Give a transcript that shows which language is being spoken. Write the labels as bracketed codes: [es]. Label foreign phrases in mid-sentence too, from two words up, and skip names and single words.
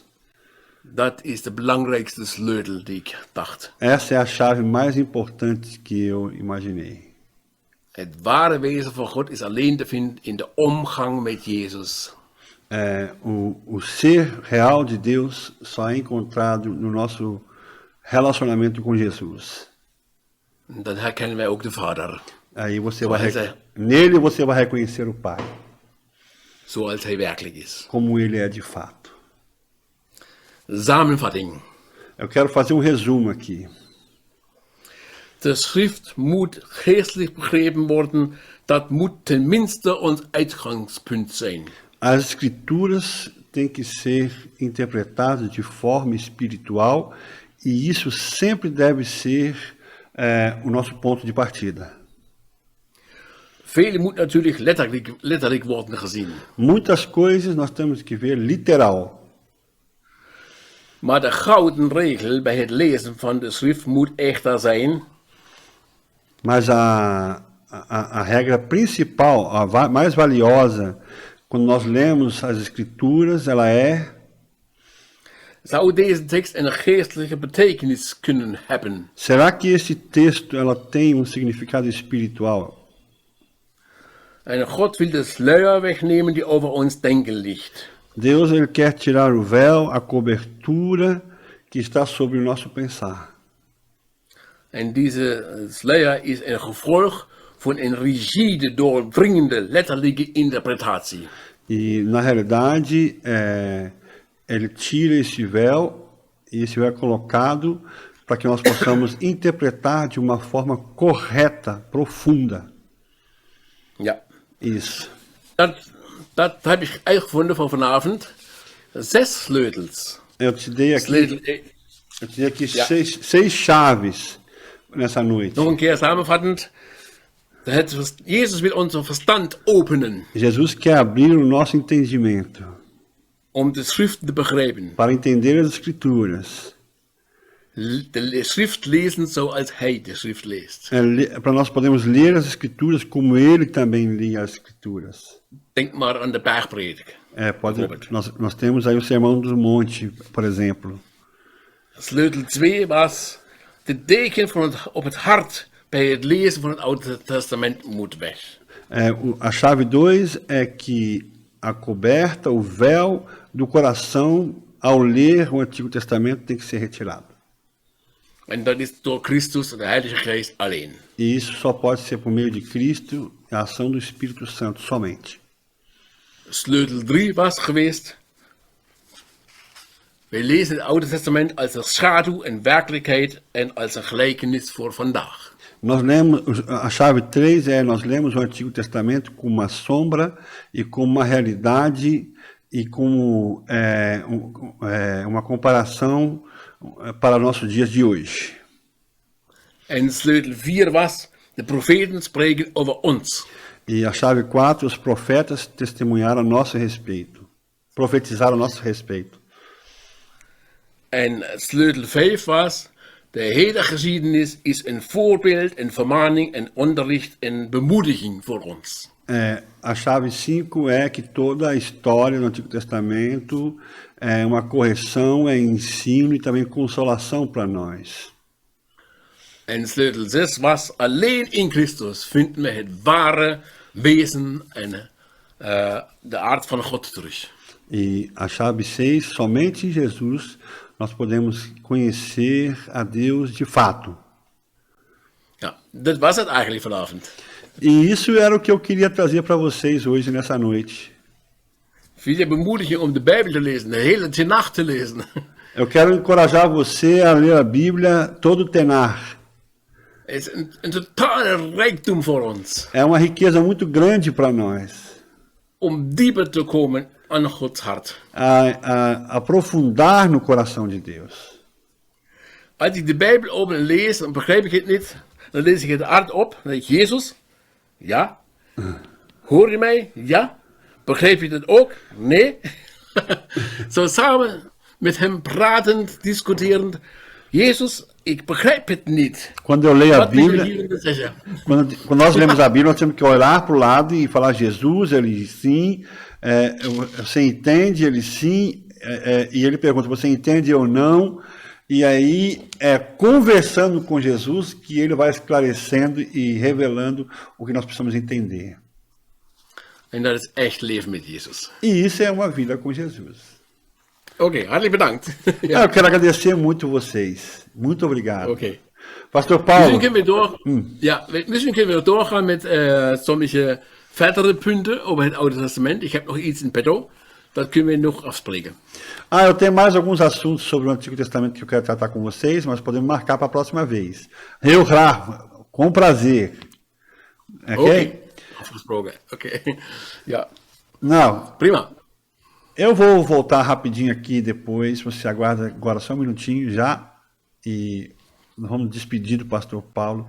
[nl] Dat is de belangrijkste sleutel die ik dacht. [pt] Essa é a chave mais importante que eu imaginei. [nl] Het ware wezen van God is alleen te vinden in de omgang met Jezus. [pt] O ser real de Deus só é encontrado no nosso relacionamento com Jesus. [nl] En dan herkennen wij ook de Vader. [pt] Aí nele você vai reconhecer o Pai. [nl] Zoals hij werkelijk is. [pt] Como ele é de fato. [nl] Samenvatting. [pt] Eu quero fazer um resumo aqui. [nl] De schrift moet geestelijk begrepen worden. Dat moet tenminste ons uitgangspunt zijn. [pt] As escrituras têm que ser interpretadas de forma espiritual e isso sempre deve ser o nosso ponto de partida. [nl] Veel moet natuurlijk letterlijk worden gezien. [pt] Muitas coisas nós temos que ver literal. [nl] Maar de gouden regel bij het lezen van de schrift moet echter zijn. [pt] Mas a regra principal, a mais valiosa, quando nós lemos as escrituras, ela é: [nl] Zou deze tekst een geestelijke betekenis kunnen hebben? [pt] Será que esse texto ela tem um significado espiritual? [nl] En God wil de sluier wegnemen die over ons denken ligt. [pt] Deus ele quer tirar o véu, a cobertura que está sobre o nosso pensar. [nl] En deze sluier is een gevolg van een rigide, doordringende, letterlijke interpretatie. [pt] E na realidade, ele tira esse véu e esse véu é colocado para que nós possamos interpretar de uma forma correta, profunda. [nl] Ja, [pt] Isso. [nl] dat heb ik uitgevonden voor vanavond. 6 sleutels. [pt] Eu te dei aqui, [nl] Sleutel, [pt] eu te dei aqui [nl] Ja. [pt] seis chaves nessa noite. [nl] nog een keer samenvattend. Jezus wil onze verstand openen [pt] Jesus quer abrir o nosso entendimento [nl] om de schrift te begrijpen. [pt] para entender as Escrituras. [nl] De schrift lezen zoals hij de schrift leest. [pt] Para nós podermos ler as Escrituras como ele também lia as Escrituras. [nl] Denk maar aan de bergpredik. [pt] Nós temos aí o Sermão do Monte, por exemplo. [nl] Sleutel 2 was de deken op het hart bij het lezen van het Oude Testament moet weg. [pt] A chave 2 é que a coberta, o véu do coração, ao ler o Antigo Testamento, tem que ser retirado. [nl] En dat is door Christus en de Heilige Geest alleen. [pt] E isso só pode ser por meio de Cristo, a ação do Espírito Santo somente. [nl] Sleutel 3 was geweest. We lezen het Oude Testament als een schaduw en werkelijkheid en als een gelijkenis voor vandaag. [pt] Nós lemos, a chave 3 nós lemos o Antigo Testamento como uma sombra e como uma realidade e como uma comparação para nossos dias de hoje. [nl] En sleutel 4 was, de profeten spreken over ons. [pt] E a chave 4, os profetas testemunharam a nosso respeito, profetizaram a nosso respeito. [nl] En sleutel 5 was, de hele geschiedenis is een voorbeeld, een vermaning, een onderricht en bemoediging voor ons. [pt] A chave 5 é que toda a história do Antigo Testamento é uma correção, é ensino e também consolação para nós. [nl] En sleutel 6 was, alleen in Christus vinden we het ware wezen en de aard van God terug. [pt] E a chave 6, somente em Jesus nós podemos conhecer a Deus de fato. [nl] Ja, dat was het eigenlijk vanavond. [pt] E isso era o que eu queria trazer para vocês hoje, nessa noite. [nl] Veel bemoediging om de Bijbel te lezen, de hele Tenach te lezen. [pt] Eu quero encorajar você a ler a Bíblia todo o Tenar. [nl] Het is een totale rijkdom voor ons. [pt] É uma riqueza muito grande para nós. [nl] Om dieper te komen aan Gods hart. [pt] A aprofundar no coração de Deus. [nl] Als ik de Bijbel open en lees, dan begrijp ik het niet. Dan lees ik het hardop. Dan denk ik, Jezus? Ja. Hoor je mij? Ja. Begrijp je dat ook? Nee. Zo samen met hem pratend, discuterend. Jezus, ik begrijp het niet. [pt] Quando eu leio a [nl] Wat wil je [pt] Bíblia, [nl] hierin zeggen? [pt] quando nós lemos a Bíblia, nós temos que olhar para o lado e falar Jesus, ele sim, você entende, ele sim, e ele pergunta, você entende ou não? E aí, conversando com Jesus, que ele vai esclarecendo e revelando o que nós precisamos entender. [nl] En dat is echt leven met Jezus. [pt] E isso é uma vida com Jesus. [nl] Oké, hartelijk bedankt. [pt] Eu quero agradecer muito vocês. Muito obrigado. [nl] Oké. [pt] Pastor Paulo. [nl] Misschien kunnen we doorgaan met sommige verdere punten over het Oude Testament. Ik heb nog iets in petto. Dat kunnen we nog afspreken. [pt] Eu tenho mais alguns assuntos sobre o Antigo Testamento que eu quero tratar com vocês, mas podemos marcar para a próxima vez. [nl] Heel graag, [pt] com prazer. Ok? [nl] Afgesproken. Oké. Ja. [pt] Não, [nl] Prima. [pt] eu vou voltar rapidinho aqui depois, você aguarda agora só um minutinho já, e nós vamos despedir do pastor Paulo.